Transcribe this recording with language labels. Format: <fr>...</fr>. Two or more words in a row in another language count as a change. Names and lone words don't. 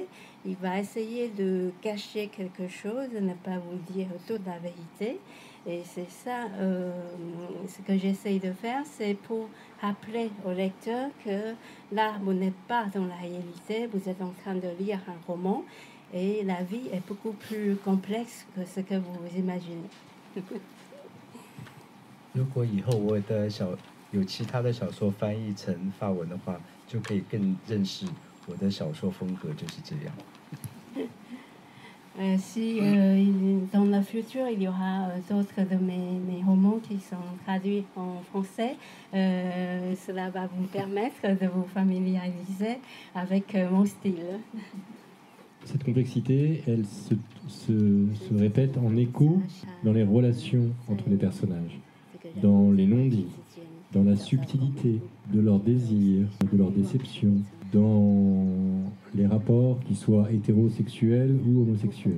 <fr>Il va essayer de cacher quelque chose, ne pas vous dire toute la vérité. Et c'est ça, ce que j'essaye de faire, c'est pour rappeler au lecteur que là, vous n'êtes pas dans la réalité, vous êtes en train de lire un roman, et la vie est beaucoup plus complexe que ce que vous imaginez.</fr> <zh>如果以后我的有其他的小说翻译成法文的话，就可以更认识我的小说风格就是这样。</zh> <fr>Si dans le futur il y aura d'autres de mes romans qui sont traduits en français, cela va vous permettre de vous familiariser avec mon style. Cette complexité, elle se répète en écho dans les relations entre les personnages, dans les non-dits, dans la subtilité de leurs désirs, de leurs déceptions, dans les rapports qui soient hétérosexuels ou homosexuels.</fr>